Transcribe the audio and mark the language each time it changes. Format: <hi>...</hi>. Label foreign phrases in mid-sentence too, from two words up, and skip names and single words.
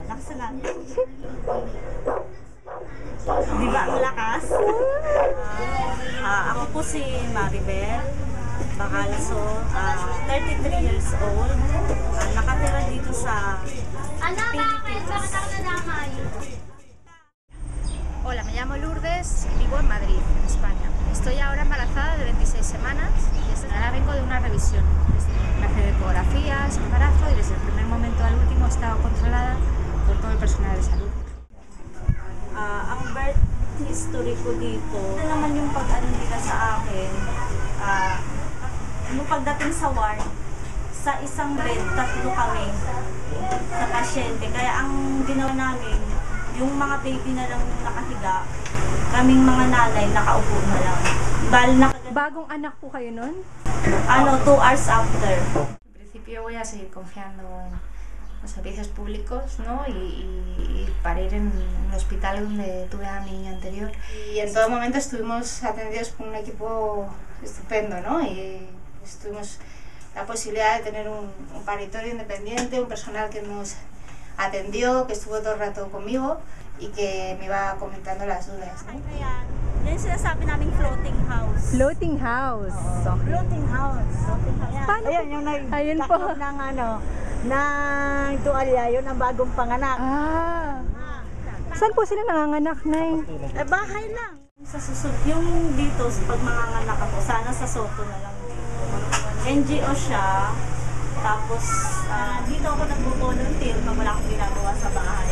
<tl>Bilisan natin. Di ba ang lakas? Ako po si Maribel Bacalso,</tl> <en>33 years old.</en> <tl>Nakatira dito sa Philippines.</tl> <es>Hola, me llamo Lourdes y vivo en Madrid, en España. Estoy ahora embarazada de 26 semanas y ahora vengo de una revisión. Me hace ecografías, embarazo y desde el primer momento al último he estado controlada por todo el personal de salud.</es> <tl>Ang</tl> <en>birth history</en> <tl>ko dito, ito naman yung pag-ano nila sa akin, yung pagdating sa ward, sa isang bed, 3 kami sa pasyente. Kaya ang ginawa namin, yung mga baby na lang nakahiga, kaming mga nanay nakaupo na lang. Bagong anak po kayo nun?</tl> <en>2 hours after.</en> <es>En principio voy a seguir confiando en los servicios públicos, ¿no? y para ir en un hospital donde tuve a mi niño anterior. Y en todo momento estuvimos atendidos por un equipo estupendo, ¿no? Y tuvimos la posibilidad de tener un paritorio independiente, un personal que nos atendió, que estuvo todo el rato conmigo y que me iba comentando las dudas, ¿no?</es> <tl>Ayan, yan yung sinasabi naming</tl> <en>floating house. Floating house. Okay. Floating house.</en> <tl>Paano Ayan, yung Ayun po. nagtakot ng ng tuwalya, yun ang bagong panganak. Saan po sila nanganganak, Nay? Bahay lang. Sa susunod, yung dito, pag manganganak ako, sana sa Soto na lang dito. NGO siya, tapos dito ako nagbo-volunteer pag wala akong ginagawa sa bahay.</tl>